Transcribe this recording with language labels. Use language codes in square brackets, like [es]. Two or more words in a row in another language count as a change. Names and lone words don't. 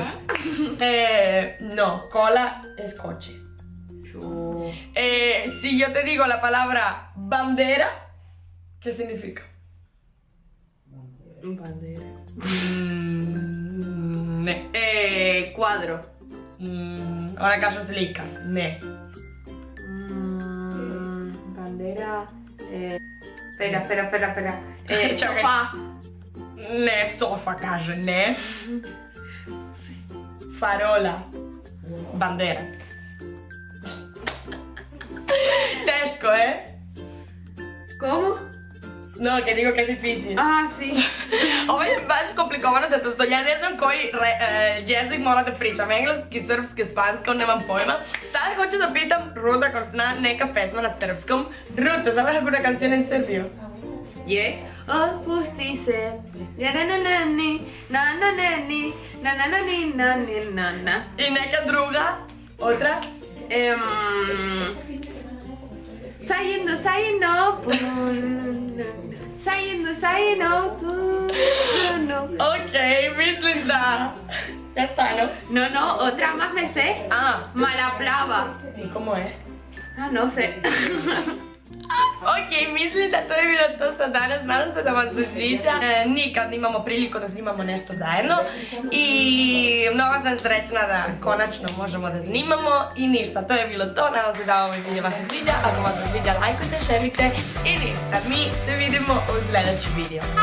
[es] No, cola es coche. Si yo te digo la palabra bandera, ¿qué significa? Bandera. [sr] Ne. [es] Cuadro. Ahora caso slika. Ne. Bandera. Espera. [sr] Čakaj. [es] Sofá. [sr] Ne, sofa kaže, ne. Farola. [es] Bandera. Teško, ¿Cómo? No, que digo que es difícil. Ah, sí. [sr] Ovo je baš komplikovano zato što ja ne znam koji jezik mora da pričam. Engleski, srpski, španski, nemam pojma. Sad hoću da pitam Ruth ako zna neka pesma na srpskom. [es] Ruth, ¿te sabes alguna canción en serbio? Yes. Os pustice. Na-na-na-ni. Na-na-na-ni. Na-na-na-ni. Na-na-na-na. I neka druga? Otra? Sayendo. Sayendo. [sr] Ok, mislim da. [es] Ya está, ¿no? No, otra más me sé. Ah, [sr] Malaplava. [es] ¿y cómo es? Ah, no sé. [sr] Ok, mislim da to je bilo to za danas, nadam se da vam se sviđa. Nikad imamo priliku da snimamo nešto zajedno i mnogo sam srećna da konačno možemo da snimamo i ništa, to je bilo to, nadam se da ovaj video vas se sviđa, ako vas se sviđa lajkujte, šerite i ništa, mi se vidimo u sljedećem videu.